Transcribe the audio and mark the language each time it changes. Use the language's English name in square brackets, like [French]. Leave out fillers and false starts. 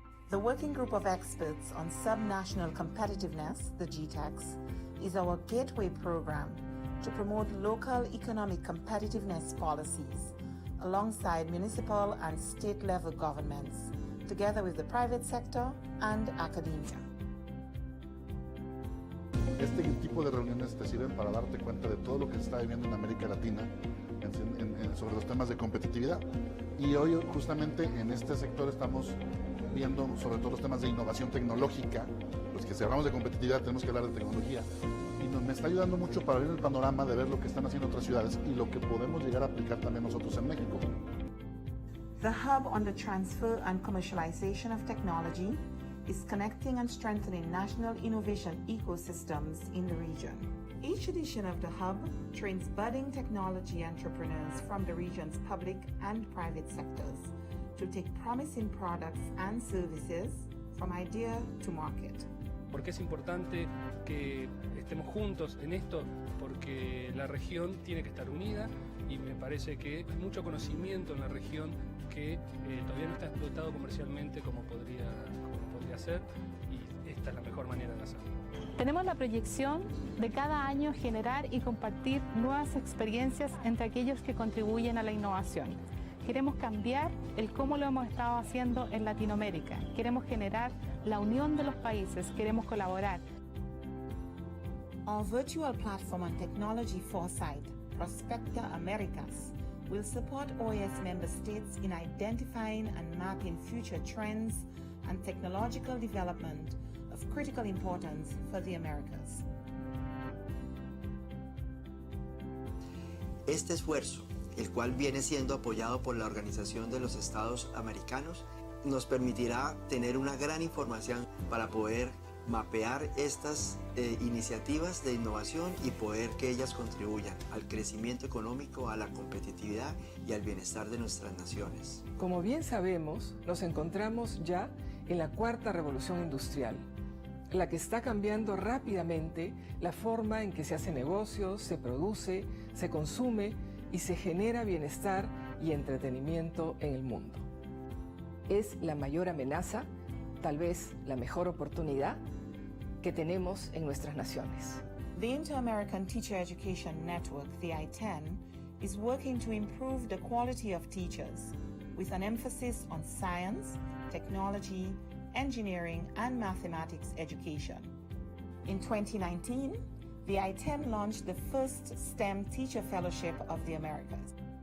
[English] The Working Group of Experts on Subnational Competitiveness, the GTEX, is our gateway program to promote local economic competitiveness policies alongside municipal and state-level governments, together with the private sector and academia. [Spanish] Este tipo de reuniones te sirven para darte cuenta de todo lo que se está viviendo en América Latina sobre los temas de competitividad. Y hoy justamente en este sector estamos viendo sobre todo los temas de innovación tecnológica. Los que si hablamos de competitividad tenemos que hablar de tecnología. Y me está ayudando mucho para abrir el panorama de ver lo que están haciendo otras ciudades y lo que podemos llegar a aplicar también nosotros en México. [English] The Hub on the Transfer and Commercialization of Technology is connecting and strengthening national innovation ecosystems in the region. Each edition of the Hub trains budding technology entrepreneurs from the region's public and private sectors to take promising products and services from idea to market. [Spanish] Porque es importante que estemos juntos en esto, porque la región tiene que estar unida y me parece que hay mucho conocimiento en la región que todavía no está explotado comercialmente como podría ser, y esta es la mejor manera de hacerlo. Tenemos la proyección de cada año generar y compartir nuevas experiencias entre aquellos que contribuyen a la innovación. Queremos cambiar el cómo lo hemos estado haciendo en Latinoamérica. Queremos generar la unión de los países, queremos colaborar. [English] Our virtual platform on technology foresight, Prospecta Americas, will support OAS member states in identifying and mapping future trends and technological development of critical importance for the Americas. [Spanish] Este esfuerzo, el cual viene siendo apoyado por la Organización de los Estados Americanos, nos permitirá tener una gran información para poder mapear estas iniciativas de innovación y poder que ellas contribuyan al crecimiento económico, a la competitividad y al bienestar de nuestras naciones. Como bien sabemos, nos encontramos ya en la cuarta revolución industrial, la que está cambiando rápidamente la forma en que se hace negocios, se produce, se consume y se genera bienestar y entretenimiento en el mundo. Es la mayor amenaza, tal vez la mejor oportunidad que tenemos en nuestras naciones. [English] The Inter-American Teacher Education Network, the I-10, is working to improve the quality of teachers with an emphasis on science, technology, engineering, and mathematics education. In 2019, the I-10 launched the first STEM Teacher Fellowship of the Americas.